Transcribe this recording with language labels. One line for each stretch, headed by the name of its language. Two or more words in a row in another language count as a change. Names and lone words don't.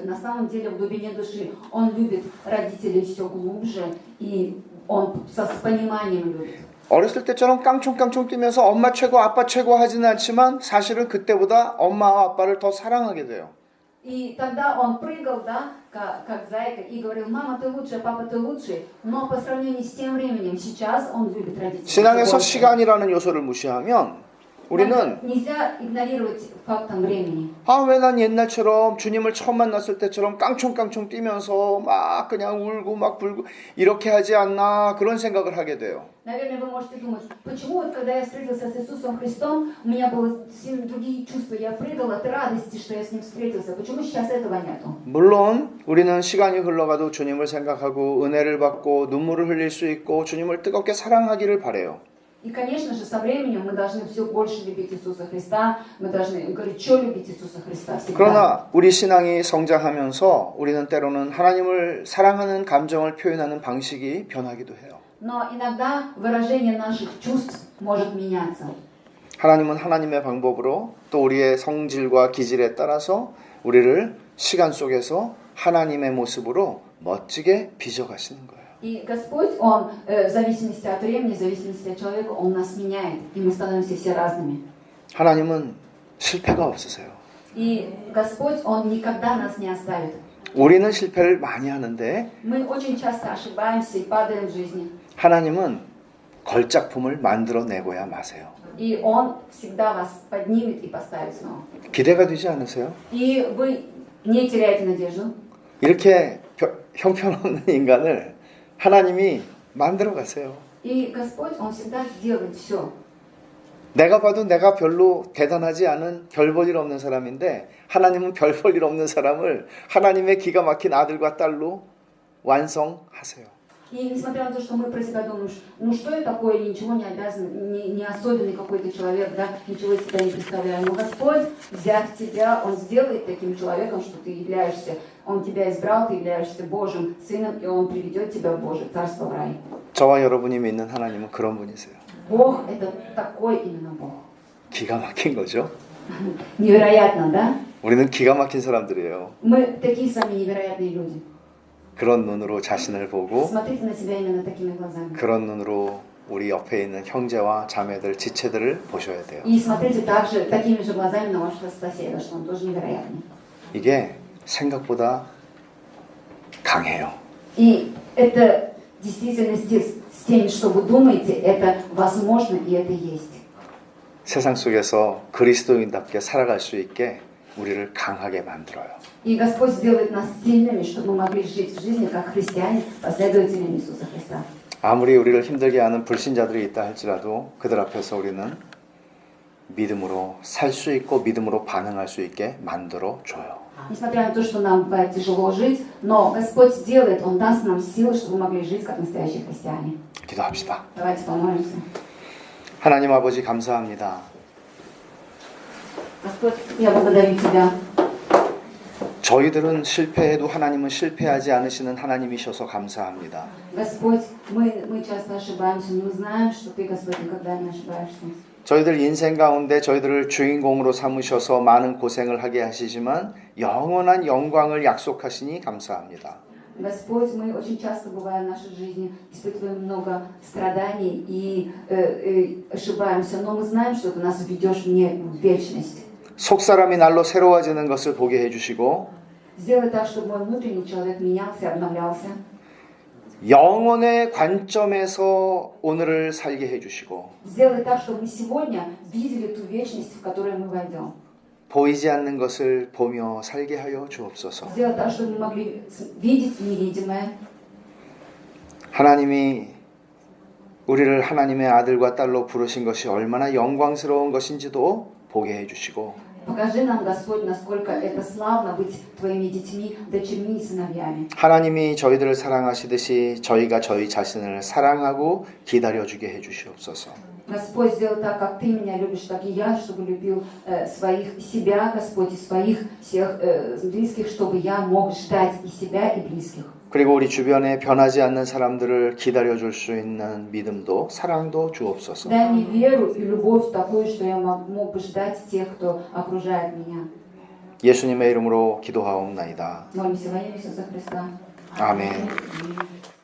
Russian: На самом деле, в глубине души он любит родителей все глубже, и он с пониманием любит.
Korean: 어렸을 때처럼 깡총깡총 뛰면서 엄마 최고, 아빠 최고 하지는 않지만 사실은 그때보다 엄마와 아빠를 더 사랑하게 돼요.
Russian: И тогда он прыгал, да, как зайка, и говорил: мама, ты лучшая, папа, ты лучший. Но по сравнению с тем временем, сейчас он любит родителей.
Korean: 신앙에서 시간이라는 요소를 무시하면 우리는
Russian: Нельзя игнорировать фактом времени.
Korean: 아, 왜 난 옛날처럼 주님을 처음 만났을 때처럼 깡총깡총 뛰면서 막 그냥 울고 막 불고 이렇게 하지 않나 그런 생각을 하게 돼요.
Russian: Наверное, вы можете думать, почему вот когда я встретился с Иисусом Христом, у меня было совсем другие чувства, я прыгал от радости, что я с Ним встретился. Почему сейчас этого нету?
Korean: 물론 우리는 시간이 흘러가도 주님을 생각하고 은혜를 받고 눈물을 흘릴 수 있고 주님을 뜨겁게 사랑하기를 바라요.
Russian: И, конечно же, со временем мы должны все больше любить Иисуса Христа, мы должны горячо любить Иисуса Христа всегда.
Korean: 그러나 우리 신앙이 성장하면서 우리는 때로는 하나님을 사랑하는 감정을 표현하는 방식이 변하기도 해요.
Russian: Но иногда выражение наших чувств может меняться.
Korean: 하나님은 하나님의 방법으로 또 우리의 성질과 기질에 따라서 우리를 시간 속에서 하나님의 모습으로 멋지게 빚어가시는 거예요.
Russian: И Господь, Он в зависимости от времени, в зависимости от человека, Он нас меняет, и мы становимся все разными.
Korean: 하나님은 실패가 없으세요.
Russian: И Господь, Он никогда нас не оставит.
Korean: 우리는 실패를 많이 하는데
Russian: Мы очень часто ошибаемся и падаем в жизни.
Korean: 하나님은 걸작품을 만들어내고야 마세요.
Russian: И Он всегда вас поднимет и поставит снова.
Korean: 기대가 되지 않으세요?
Russian: И вы не теряете надежду.
Korean: 이렇게 형편없는 인간을 하나님이 만들어 가세요.
Russian: И Господь, Он всегда сделает все.
Korean: 내가 봐도 내가 별로 대단하지 않은 별 볼 일 없는 사람인데 하나님은 별 볼 일 없는 사람을 하나님의 기가 막힌 아들과 딸로 완성하세요.
Russian: И несмотря на то, что мы про себя думаем, ну что я такое, ничего не обязан, не особенный какой-то человек, да, ничего из себя не представляю. Но Господь, взяв тебя, Он сделает таким человеком, что ты являешься, Он тебя избрал, ты являешься Божьим Сыном, и Он приведет тебя в Божье Царство, в рай.
Korean: 저와 여러분이 믿는 하나님은 그런 분이세요.
Russian: Бог – это такой именно Бог.
Korean: 기가 막힌 거죠.
Russian: Невероятно, да?
Korean: 우리는 기가 막힌 사람들이에요.
Russian: Мы такие сами невероятные люди.
Korean: 그런 눈으로 자신을 보고
Russian: Смотрите на себя именно такими глазами.
Korean: 그런 눈으로 우리 옆에 있는 형제와 자매들, 지체들을 보셔야 돼요.
Russian: И смотрите также такими же глазами на вашего соседа, что он тоже невероятный.
Korean: 이게 생각보다 강해요.
Russian: И это действительно с теми, что вы думаете, это возможно и это есть.
Korean: 세상 속에서 그리스도인답게 살아갈 수 있게 우리를 강하게 만들어요.
Russian: И Господь сделает нас сильными, чтобы мы могли жить в жизни как христиане, последователями Иисуса Христа.
Korean: 아무리 우리를 힘들게 하는 불신자들이 있다 할지라도 그들 앞에서 우리는 믿음으로 살 수 있고 믿음으로 반응할 수 있게 만들어 줘요.
Russian: Несмотря на то, что нам бывает тяжело жить, но Господь сделает, Он даст нам силы, чтобы мы могли жить как настоящие христиане.
Korean: 기도합시다.
Russian: Давайте помолимся.
Korean: 하나님 아버지 감사합니다.
Russian: Господь, я благодарю Тебя.
Korean: 저희들은 실패해도 하나님은 실패하지 않으시는 하나님이셔서 감사합니다.
Russian: Господь, мы часто ошибаемся, но мы знаем, что Ты, Господь, никогда не ошибаешься.
Korean: 저희들 인생 가운데 저희들을 주인공으로 삼으셔서 많은 고생을 하게 하시지만 영원한 영광을 약속하시니 감사합니다.
Russian: Господь, мы очень часто бываем в нашей жизни, испытываем много страданий и ошибаемся, но мы знаем, что Ты нас ведешь в вечность.
Korean: 속사람이 날로 새로워지는 것을 보게 해주시고
Russian: Сделай так, чтобы мой внутренний человек менялся и обновлялся.
Korean: 영혼의 관점에서 오늘을 살게 해주시고
Russian: Сделай так, чтобы мы сегодня видели ту вечность, в которую мы войдем.
Korean: 보이지 않는 것을 보며 살게 하여 주옵소서.
Russian: Сделай так, чтобы мы могли видеть невидимое.
Korean: 하나님이 우리를 하나님의 아들과 딸로 부르신 것이 얼마나 영광스러운 것인지도 보게 해주시고
Russian: Покажи нам, Господь, насколько это славно быть Твоими детьми, дочерьми и сыновьями.
Korean: 하나님이 저희들을 사랑하시듯이 저희가 저희 자신을 사랑하고 기다려주게 해주시옵소서.
Russian: Господь, сделай так, как Ты меня любишь, так и я, чтобы любил себя, Господь, и своих всех близких, чтобы я мог ждать и себя, и близких.
Korean: 그리고 우리 주변에 변하지 않는 사람들을 기다려줄 수 있는 믿음도 사랑도 주옵소서.
Russian: Дай мне веру и любовь такую, что я мог бы ждать тех, кто окружает меня.
Korean: 예수님의 이름으로 기도하옵나이다.
Russian: Молимся во имя Иисуса Христа.
Korean: 아멘.